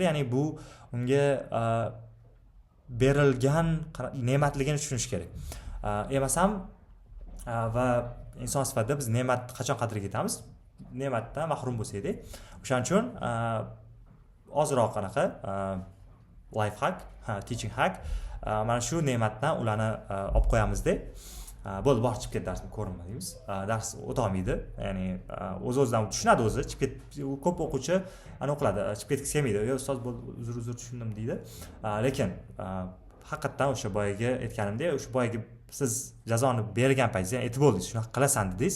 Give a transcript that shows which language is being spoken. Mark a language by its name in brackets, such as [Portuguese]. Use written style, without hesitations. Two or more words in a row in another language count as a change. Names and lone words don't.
[Uzbek] Ya'ni bu unga berilgan ne'matligini tushunish kerak. Emasam va inson sifatida biz ne'matni qachon qadriga yetamiz? Ne'matdan mahrum bo'lsak-da. O'shaning uchun ozroq qanaqa [English] life hack, teaching hack, [Uzbek] mana shu ne'matdan ularni olib qo'yamizda. Bo'ldi, bor chiqib ket darsni ko'rinma deymiz. Dars o'ta olmaydi. Ya'ni o'z-o'zidan tushunadi o'zi. Chiqib ket, ko'p o'quvchi ana o'qiladi, chiqib ketgisi kelmaydi. Yo ustoz bo'ldi, uzr tushundim deydi. Lekin haqiqatdan o'sha boyaga aytganimdek, o'sha boyaga siz jazoni bergan paytingizda, ya'ni aytib bo'ldingiz, shunaqa qilasan dedingiz.